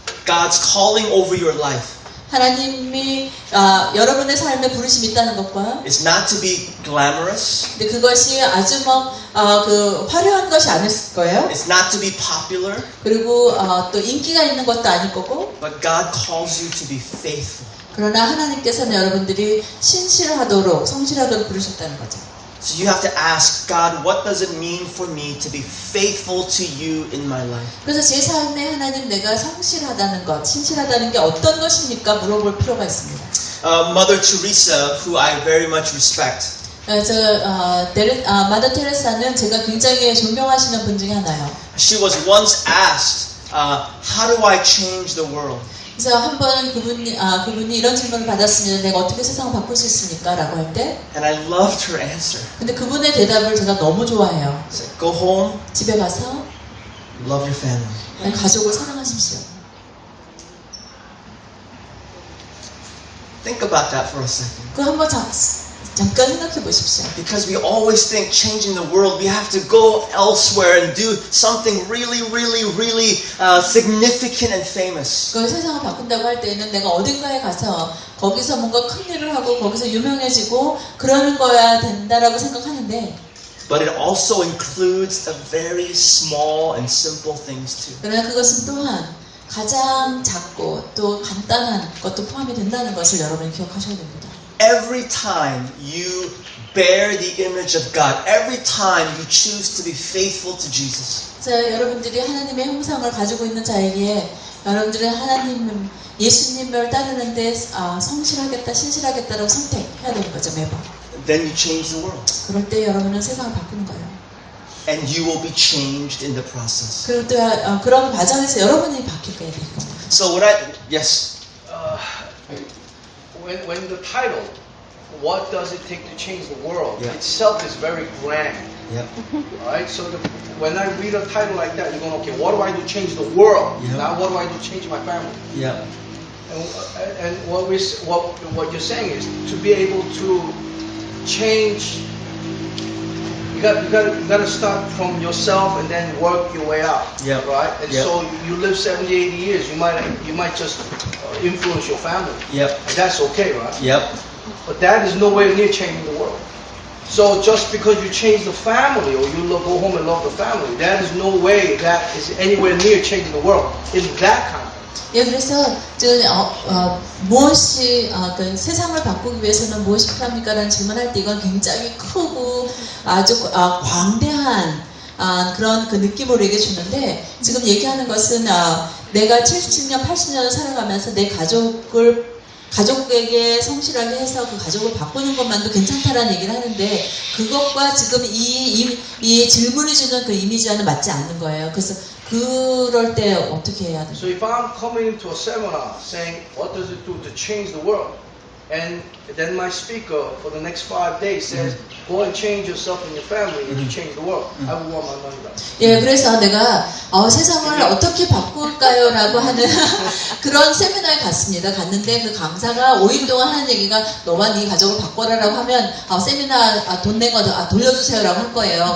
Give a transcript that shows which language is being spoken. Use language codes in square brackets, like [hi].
[en] God's calling over your life [ko] 하나님이 여러분의 삶에 부르심이 있다는 것과 [en] is not to be glamorous. [ko] 근데 그것이 아주 그 화려한 것이 아닐 거예요. [en] It's not to be popular. [ko] 그리고 또 인기가 있는 것도 아닐 거고 [en] But God calls you to be faithful. [ko] 그러나 하나님께서는 여러분들이 신실하도록 성실하도록 부르셨다는 거죠. [en] So you have to ask God, what does it mean for me to be faithful to you in my life? [ko] 그래서 제 삶에 하나님 내가 성실하다는 것, 신실하다는 게 어떤 것입니까? 물어볼 필요가 있습니다. [en] Mother Teresa, who I very much respect, [ko] 마더 테레사는 제가 굉장히 존경하시는 분 중에 하나예요. [en] she was once asked, how do I change the world? [ko] 그래서 한 번 그분이 이런 질문을 받았습니다. 내가 어떻게 세상을 바꿀 수 있습니까? 라고 할 때. [en] And I loved her answer. [ko] 근데 그분의 대답을 제가 너무 좋아해요. [en] She said, go home, [ko] 집에 가서 [en] love your family. [ko] 가족을 사랑하십시오. [en] Think about that for a second. [ko] 그거 한번 잠깐 생각해 보십시오. [en] Because we always think changing the world, we have to go elsewhere and do something really significant and famous. [ko] 그 세상을 바꾼다고 할 때는 내가 어딘가에 가서 거기서 뭔가 큰 일을 하고 거기서 유명해지고 그러는 거야 된다라고 생각하는데 [en] But it also includes the very small and simple things too. [ko] 그러나 그것은 또한 가장 작고 또 간단한 것도 포함이 된다는 것을 여러분이 기억하셔야 됩니다. [en] Every time you bear the image of God, every time you choose to be faithful to Jesus, [ko] 자, 여러분들이 하나님의 형상을 가지고 있는 자에게 여러분들은 예수님을 따르는데 성실하겠다, 신실하겠다라고 선택해야 되는 거죠, 매번. [en] then you change the world. [ko] 그럴 때 여러분은 세상을 바꾸는 거예요. [en] And you will be changed in the process. [ko] 그리고 또 그런 과정에서 여러분이 바뀌게 되는 거예요. [en] So yes. When the title, what does it take to change the world, Yeah. itself is very grand. Yep. Alright, so when I read a title like that, you're going, okay, what do I do to change the world? Yeah. Now, what do I do to change my family? Yep. And what you're saying is to be able to change. You got to start from yourself and then work your way out. Yeah. Right. And Yeah. so you live 70, 80 years. You might just influence your family. Yep. And that's okay, right? Yep. But that is nowhere near changing the world. So just because you change the family or you go home and love the family, that is no way that is anywhere near changing the world in that context. [ko] 예, 그래서 지금 무엇이 그 세상을 바꾸기 위해서는 무엇이 필요합니까라는 질문할 때 이건 굉장히 크고 아주 광대한 그런 그 느낌을 우리에게 주는데 지금 얘기하는 것은 내가 70년, 80년을 살아가면서 내 가족에게 성실하게 해서 그 가족을 바꾸는 것만도 괜찮다라는 얘기를 하는데 그것과 지금 이 질문이 주는 그 이미지와는 맞지 않는 거예요. 그래서 그럴 때 어떻게 해야 돼요? [en] So if I'm coming into a seminar saying what does it do to change the world, and then my speaker for the next 5 days says go and change yourself and your family and you change the world, I will want my money back. [ko] 예, 그래서 내가 세상을 어떻게 바꿀까요라고 하는 그런 세미나에 갔는데 그 강사가 5일 동안 하는 얘기가 너와 네 가족을 바꿔라라고 하면 세미나 돈 내고 돌려주세요라고 할 거예요.